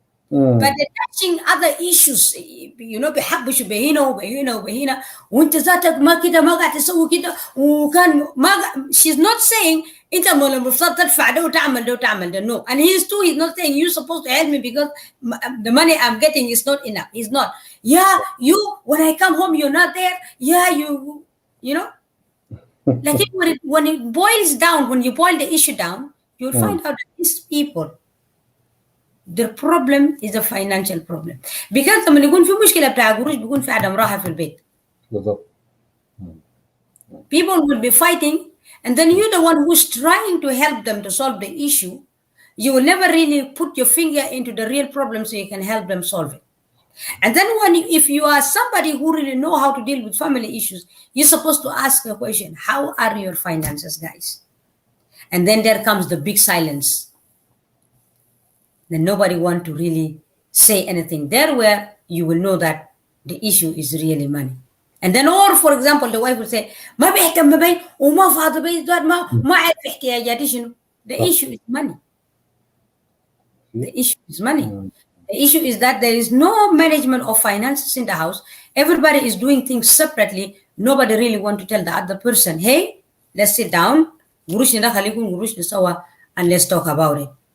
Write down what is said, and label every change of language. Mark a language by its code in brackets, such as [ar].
[en] But they're touching other issues, [ar] بيحبشوا بهنا وبهنا وبهنا وانت ذاتك ما كده ما قاعد تسوي كده وكان ما [en] she's not saying [ar] انت المفروض تدفع ده وتعمل ده [en] وتعمل ده, no, and he's not saying you're supposed to help me because the money I'm getting is not enough. He's not. Yeah, you when I come home you're not there. Yeah, you know like when it boils down, when you boil the issue down, you'll find out that these people, the problem is a financial problem. [ar] Because لما يكون في مشكله بتاع قروش بيكون في عدم راحه في البيت. بالضبط. [en] People will be fighting, and then you're the one who's trying to help them to solve the issue. You will never really put your finger into the real problem so you can help them solve it. And then if you are somebody who really know how to deal with family issues, you're supposed to ask a question: how are your finances, guys? And then there comes the big silence. Then nobody want to really say anything there, where you will know that the issue is really money. And then, or for example, the wife will say, [ar] ما بيهتم بي وما فاضي بي ما عارف احتياجاتي شنو. [en] The issue is money. The issue is money. The issue is that there is no management of finances in the house. Everybody is doing things separately. Nobody really want to tell the other person, hey, let's sit down, and let's talk about it.